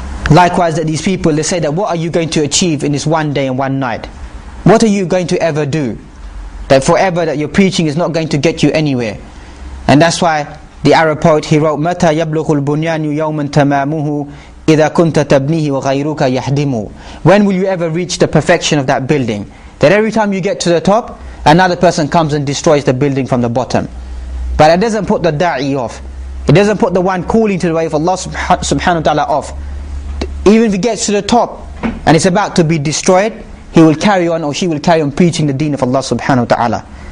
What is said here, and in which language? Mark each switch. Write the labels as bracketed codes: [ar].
[en] Likewise, that these people, they say that what are you going to achieve in this one day and one night? What are you going to ever do? That forever that your preaching is not going to get you anywhere. [ar] And that's why the Arab poet, he wrote, مَتَى يَبْلُغُ الْبُنْيَانُ يَوْمًا تَمَامُهُ إِذَا كُنْتَ تَبْنِيهِ وَغَيْرُكَ يَحْدِمُ. [en] When will you ever reach the perfection of that building? That every time you get to the top, another person comes and destroys the building from the bottom. But it doesn't put the da'i off. It doesn't put the one calling to the way of Allah subhanahu wa ta'ala off. Even if he gets to the top and it's about to be destroyed, he will carry on, or she will carry on preaching the deen of Allah subhanahu wa ta'ala.